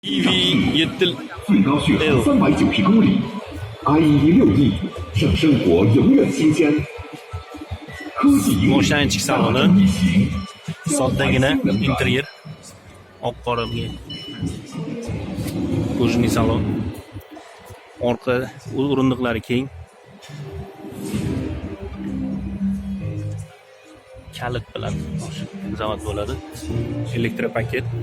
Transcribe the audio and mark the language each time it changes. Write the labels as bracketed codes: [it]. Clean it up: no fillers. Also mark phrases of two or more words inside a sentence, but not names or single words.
[zh] EV7 最高续航390公里，IE6E，让生活永远新鲜。科技与 [uz] Moshina ichki saloni [zh] 一行， [uz] soddagina interyer, oq qoraga ko'jni salon, orqa o'rindiqlari keng, kalit bilan zavod bo'ladi, elektropaket,